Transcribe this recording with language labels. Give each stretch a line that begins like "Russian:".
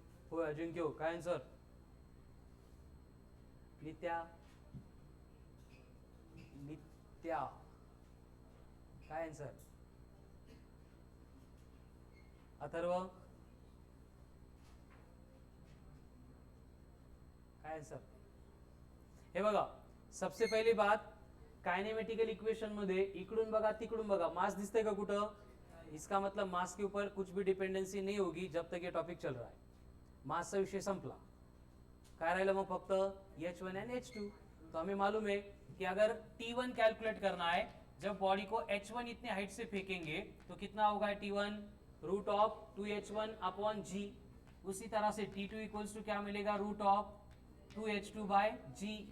Marathi: होय अजिंक्य काय आन्सर, नित्या, नित्या काय आन्सर, अथर्व काय आन्सर.
Hindi: हे बघा, सबसे पहली बात, काइनेमेटिकल इक्वेशन मध्ये
Marathi: इकडून बघा तिकडून बघा, मास दिसतंय का कुठं,
Hindi: इसका मतलब मास के ऊपर कुछ भी डिपेंडेंसी नहीं होगी जब तक ये टॉपिक चल रहा है.
Marathi: मासचा विषय संपला, काय राहिलं मग फक्त H1 एंड H2.
Hindi: तो हमें मालूम है कि अगर T1 कैलकुलेट करना है, जब बॉडी को H1 इतने हाइट से फेंकेंगे तो कितना होगा T1, root of 2H1 upon G. उसी तरह से T2 इक्वल्स टू क्या मिलेगा, root of 2H2 bye G.